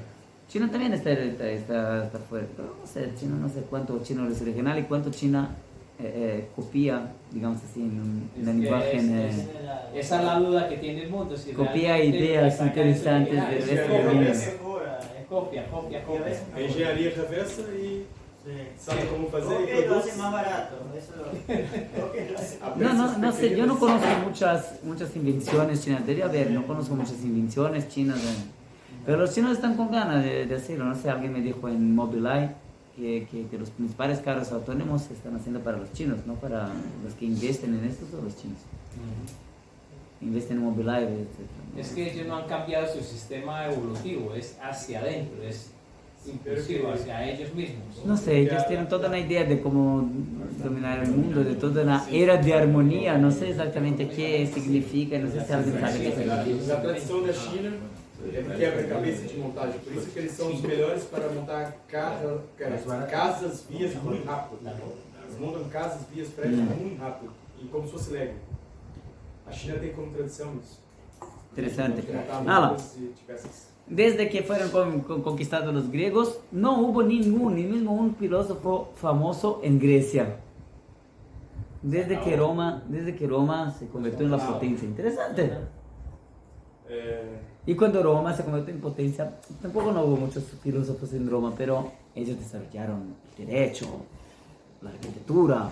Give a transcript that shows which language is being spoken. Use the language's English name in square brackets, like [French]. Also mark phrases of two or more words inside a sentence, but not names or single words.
[Spanish] China también está fuerte, pero no sé, China no sé cuánto chino es original y cuánto China copia, digamos así, en Es el que lenguaje. esa es la duda que tiene el mundo. Si Copia realmente ideas lo que saca interesantes es del original. resto del mundo. Es copia. [Portuguese] A engenharia reversa e sabe como fazer e [Spanish] Porque lo [Portuguese] produz. [Spanish] hace más barato. Eso porque lo hace. No sé, yo no conozco muchas invenciones chinas, debería haber, no conozco muchas invenciones chinas, pero los chinos están con ganas de hacerlo, no sé, alguien me dijo en Mobileye que los principales carros autónomos se están haciendo para los chinos, no para los que invisten en esto, son los chinos. Invisten en Mobileye, etc. Es que ellos no han cambiado su sistema evolutivo, es hacia adentro, es impulsivo hacia ellos mismos. No sé, ellos tienen toda una idea de cómo dominar el mundo, de toda una era de armonía, no sé exactamente qué significa, no sé si alguien sabe qué significa. [Portuguese] A tradição da China é do quebra-cabeça de montagem, por isso que eles são os melhores para montar casas, vias muito rápido. Eles montam casas, vias, prédios muito rápido, e como se fosse Lego. A China tem como tradição isso. [Spanish] Interesante. [Portuguese] Montar [Spanish] Nada. [Portuguese] mudas de peças. [Spanish] Desde que fueron conquistados los griegos, no hubo ni mismo un filósofo famoso en Grecia. Desde que Roma se convirtió en la potencia. Interesante. Y cuando Roma se convirtió en potencia, tampoco no hubo muchos filósofos en Roma, pero ellos desarrollaron el derecho, la arquitectura,